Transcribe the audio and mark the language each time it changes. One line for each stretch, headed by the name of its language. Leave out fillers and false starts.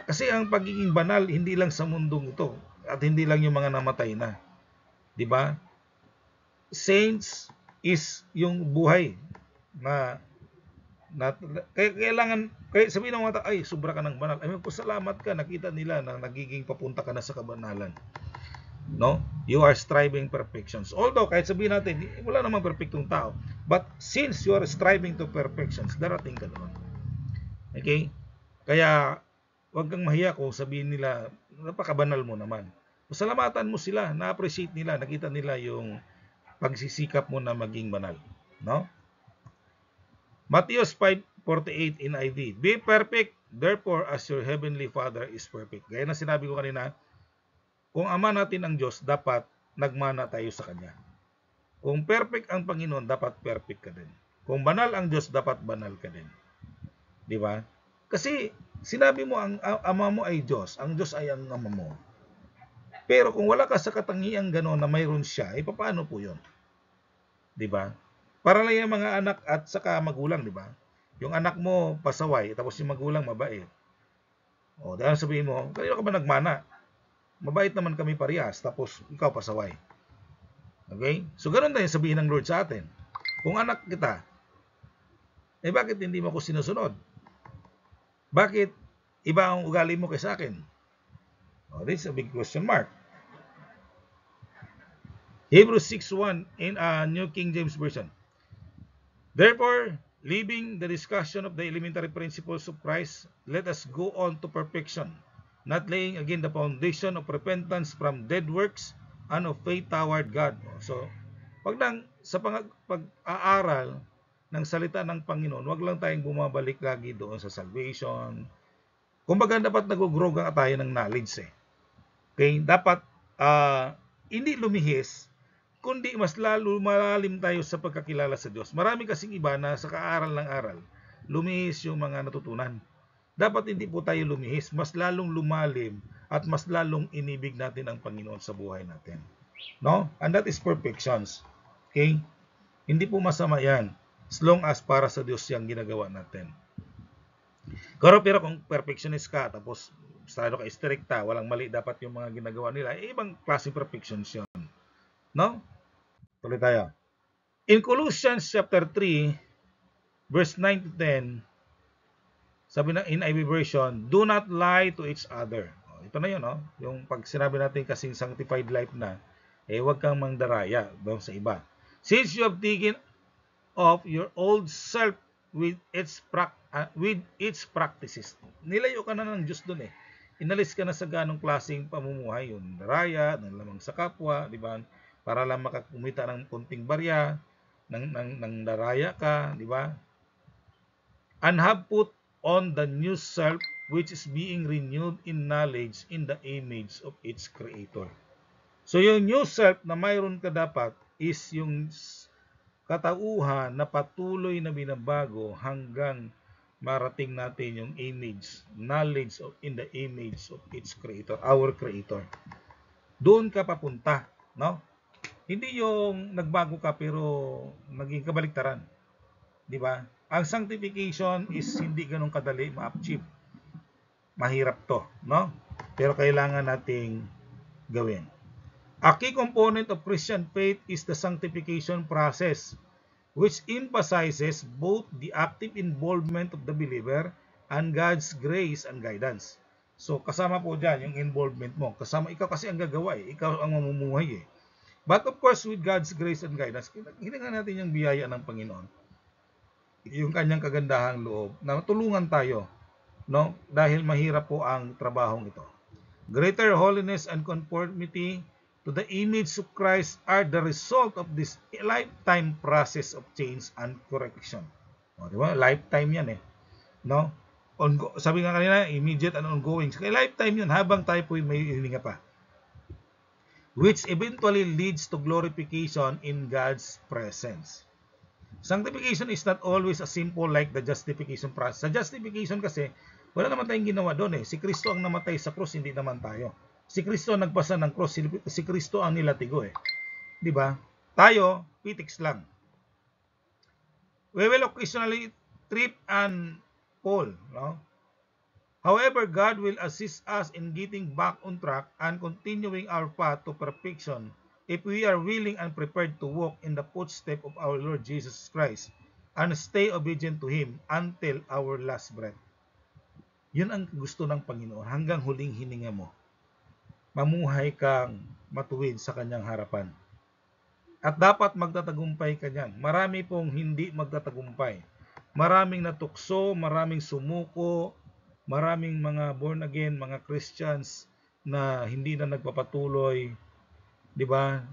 Filipino: Kasi ang pagiging banal, hindi lang sa mundong ito. At hindi lang yung mga namatay na. Diba? Saints is yung buhay na kailangan, sabihin ng mga tao, ay, sobra ka ng banal. Ay, magpasalamat ka, nakita nila na nagiging papunta ka na sa kabanalan. No?
English: You are striving perfections.
Filipino: Although, kahit sabihin natin, wala namang perfectong tao.
English: But since you are striving to perfections,
Filipino: darating ka doon. Okay? Kaya, huwag kang mahiya kung sabihin nila, napakabanal mo naman. Pasalamatan mo sila, na-appreciate nila, nakita nila yung pagsisikap mo na maging banal. No?
English: Matthew 5:48 NIV. Be perfect, therefore, as your heavenly Father is perfect.
Filipino: Gaya na sinabi ko kanina, kung ama natin ang Diyos, dapat nagmana tayo sa Kanya. Kung perfect ang Panginoon, dapat perfect ka din. Kung banal ang Diyos, dapat banal ka din. Di ba? Kasi sinabi mo ang ama mo ay Diyos, ang Diyos ay ang ama mo. Pero kung wala ka sa katangiang gano'n na mayroon siya, paano po yun? Di ba? Para lang yung mga anak at saka magulang, di ba? Yung anak mo pasaway, tapos yung magulang mabait. O, dahil sabihin mo, kanino ka ba nagmana? Mabait naman kami parehas, tapos ikaw pasaway. Okay? So, ganun din sabihin ng Lord sa atin. Kung anak kita, bakit hindi mo ko sinusunod? Bakit iba ang ugali mo kaysa akin?
English: Oh, this is a big question mark. Hebrews 6:1 in New King James Version. Therefore, leaving the discussion of the elementary principles of Christ, let us go on to perfection, not laying again the foundation of repentance from dead works and of faith toward God.
Filipino: So, sa pag-aaral ng salita ng Panginoon, wag lang tayong bumabalik lagi doon sa salvation. Kumbaga, dapat nag-grow ka tayo ng knowledge eh. Okay? Dapat hindi lumihis, kundi mas lalo malalim tayo sa pagkakilala sa Diyos. Marami kasing iba na sa kaaral ng aral, lumihis yung mga natutunan. Dapat hindi po tayo lumihis, mas lalong lumalim at mas lalong inibig natin ang Panginoon sa buhay natin. No?
English: And that is perfections.
Filipino: Okay? Hindi po masama yan as long as para sa Diyos yung ginagawa natin. Pero kung perfectionist ka, tapos estado ka stricta, walang mali dapat yung mga ginagawa nila, ibang klaseng perfections yun. No? Tuloy tayo.
English: In Colossians chapter 3, verse 9 to 10,
Filipino: sabi na
English: in NIV version, do not lie to each other.
Filipino: Ito na yun, no? Yung pag sinabi natin kasing sanctified life na, huwag kang mangdaraya doon sa iba.
English: Since you have taken off your old self with its practices.
Filipino: Nilayo ka na ng Diyos doon eh. Inalis ka na sa ganong klaseng pamumuhay, yung daraya, ng lamang sa kapwa, di ba? Para lang makakumita ng kunting barya, ng daraya ka, di ba?
English: And have put on the new self which is being renewed in knowledge in the image of its creator.
Filipino: So yung new self na mayroon ka dapat is yung katauhan na patuloy na binabago hanggang marating natin yung image,
English: knowledge of in the image of its creator, our creator.
Filipino: Doon ka papunta, no? Hindi yung nagbago ka pero naging kabaliktaran. Di ba? Ang sanctification is hindi ganun kadali ma-achieve. Mahirap to, no? Pero kailangan nating gawin.
English: A key component of Christian faith is the sanctification process, which emphasizes both the active involvement of the believer and God's grace and guidance.
Filipino: So, kasama po dyan yung involvement mo. Kasama, ikaw kasi ang gagawa eh. Ikaw ang mamumuhay eh.
English: But of course, with God's grace and guidance,
Filipino: hiningan natin yung biyaya ng Panginoon. Yung kanyang kagandahang loob na tulungan tayo, no? Dahil mahirap po ang trabahong ito.
English: Greater holiness and conformity to the image of Christ are the result of this lifetime process of change and correction.
Filipino: O, di ba? Lifetime yan eh. No? Sabi nga kanina,
English: immediate and ongoing.
Filipino: Kaya lifetime yun habang tayo po may hininga pa.
English: Which eventually leads to glorification in God's presence. Sanctification is not always as simple like the justification process.
Filipino: Sa justification kasi, wala naman tayong ginawa doon eh. Si Kristo ang namatay sa cross, hindi naman tayo. Si Kristo ang nagpasa ng cross, si Kristo ang nilatigo eh. Di ba? Tayo, pitiks lang.
English: We will occasionally trip and fall, no? However, God will assist us in getting back on track and continuing our path to perfection if we are willing and prepared to walk in the footsteps of our Lord Jesus Christ and stay obedient to Him until our last breath.
Filipino: Yun ang gusto ng Panginoon hanggang huling hininga mo. mamuhay kang matuwid sa kanyang harapan. At dapat magtatagumpay ka niyan. Marami pong hindi magtatagumpay. Maraming natukso, maraming sumuko, maraming mga born again, mga Christians na hindi na nagpapatuloy, 'di ba?